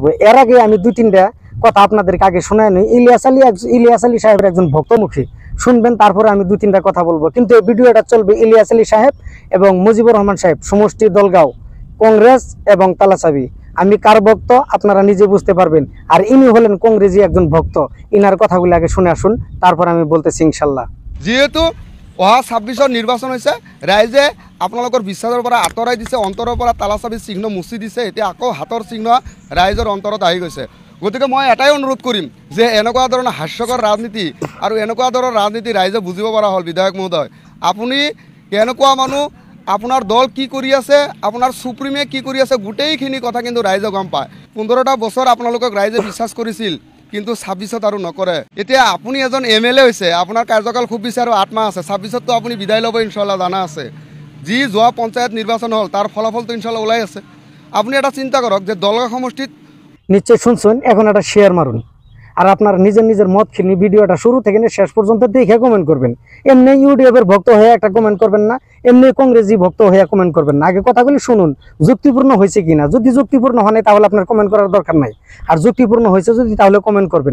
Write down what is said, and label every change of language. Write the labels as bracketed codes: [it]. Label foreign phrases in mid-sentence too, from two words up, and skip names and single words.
[bn] এর আগে আমি দুই তিনটা কথা আপনাদেরকে আগে শোনায় নিই। ইলিয়াস আলী সাহেবের একজন ভক্তমুখী, শুনবেন, তারপরে আমি দুই তিনটা কথা বলবো। কিন্তু এই ভিডিওটা চলবে ইলিয়াস আলী সাহেব এবং মুজিবুর রহমান সাহেব, সমষ্টি দলগাঁও, কংগ্রেস এবং তালাচাবি। আমি কার ভক্ত আপনারা নিজে বুঝতে পারবেন। আর ইনি হলেন কংগ্রেসী একজন ভক্ত। ইনার কথাগুলো আগে শুনে আসুন, তারপর আমি বলতেছি ইনশাল্লাহ। [as] যেহেতু অহা ২৬ৰ নিৰ্বাচন হৈছে, ৰাইজে আপোনালোকৰ বিশ্বাসৰ পৰা আঁতৰাই দিছে, অন্তৰৰ পৰা তালাচাবিৰ চিহ্ন মুচি দিছে। এতিয়া আকৌ হাতৰ চিহ্ন ৰাইজৰ অন্তৰত আহি গৈছে। গতিকে মই এটাই অনুৰোধ কৰিম যে এনেকুৱা ধৰণৰ হাস্যকৰ ৰাজনীতি আৰু এনেকুৱা ধৰণৰ ৰাজনীতি ৰাইজে বুজিব পৰা হ'ল। বিধায়ক মহোদয়, আপুনি কেনেকুৱা মানুহ, আপোনাৰ দল কি কৰি আছে, আপোনাৰ সুপ্ৰিমে কি কৰি আছে, গোটেইখিনি কথা কিন্তু ৰাইজে গম পায়। ১৫টা বছৰ আপোনালোকক ৰাইজে বিশ্বাস কৰিছিল, কিন্তু ২৬ত আৰু নকৰে। এতিয়া আপুনি এজন এমএলএ হৈছে, আপোনাৰ কাৰ্যকাল খুব বেছি আৰু ৮ মাহ আছে। ২৬ততো আপুনি বিদায় ল'ব ইনশাল্লাহ, জানা আছে। যি যোৱা পঞ্চায়ত নিৰ্বাচন হ'ল তাৰ ফলাফলটো ইনশাল্লাহ ওলাই আছে। আপুনি এটা চিন্তা কৰক যে দলগাঁও সমষ্টিত [bn] নিশ্চয় শুনছেন, এখন একটা শেয়ার মারুন। আর আপনার নিজের নিজের মত খিনি ভিডিওটা শুরু থেকে শেষ পর্যন্ত দেখে কমেন্ট করবেন। এমনি ইউটিউবের ভক্ত হয়ে একটা কমেন্ট করবেন না, এমনি কংগ্রেসি ভক্ত হয়ে কমেন্ট করবেন না। আগে কথাগুলি শুনুন, যুক্তিপূর্ণ হয়েছে কিনা। যদি যুক্তিপূর্ণ হয় তাহলে আপনার কমেন্ট করার দরকার নাই, আর যুক্তিপূর্ণ হয়েছে যদি তাহলে কমেন্ট করবেন।